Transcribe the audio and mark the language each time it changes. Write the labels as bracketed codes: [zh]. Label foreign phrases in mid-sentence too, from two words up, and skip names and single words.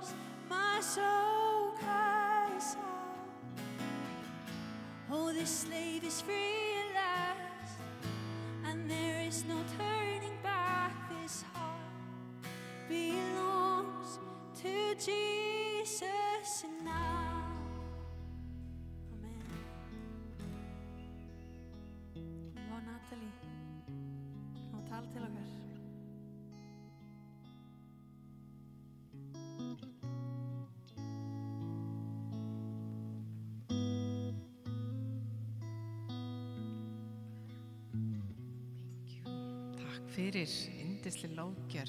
[en] My soul cries out. Oh, this slave is free at last, and there is no turning back. This heart belongs to Jesus now. Amen. [is] Vá, Natalie, og tala til okkar. Takk fyrir yndisleg lofgjörð.